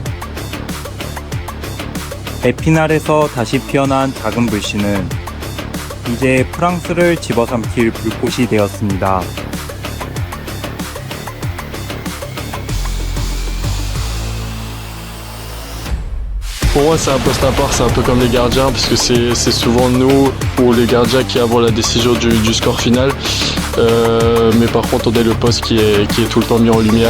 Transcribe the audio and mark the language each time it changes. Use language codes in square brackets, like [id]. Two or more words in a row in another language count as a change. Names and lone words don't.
[ko] 에피날에서 다시 피어난 작은 불씨는 이제 프랑스를 집어삼킬 불꽃이 되었습니다. [fr] Pour moi, c'est un poste à part, c'est un peu comme les gardiens, parce que c'est souvent nous ou les gardiens qui avons la décision du score final. Mais par contre, on est le poste qui est tout le temps mis en lumière.